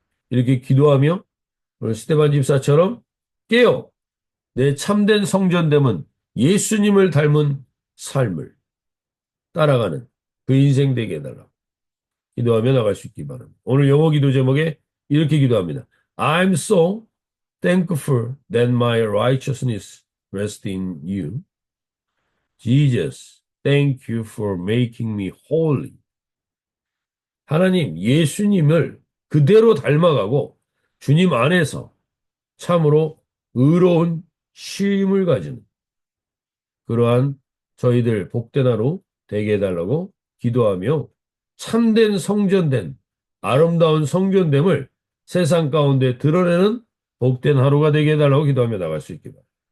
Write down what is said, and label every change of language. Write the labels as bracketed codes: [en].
[ko] 이렇게 기도하며 오늘 스테반 집사처럼 깨어 내 참된 성전됨은 예수님을 닮은 삶을 따라가는 그 인생 되게 해달라. 기도하며 나갈 수 있기 바랍니다. 오늘 영어 기도 제목에 이렇게 기도합니다. [en] I'm so thankful that my righteousness rests in you. Jesus, thank you for making me holy. [ko] 하나님, 예수님을 그대로 닮아가고 주님 안에서 참으로 의로운 쉼을 가지는 그러한 저희들 복된 하루 되게 해달라고 기도하며 참된 성전된 아름다운 성전됨을 세상 가운데 드러내는 복된 하루가 되게 해달라고 기도하며 나갈 수 있기 바랍니다.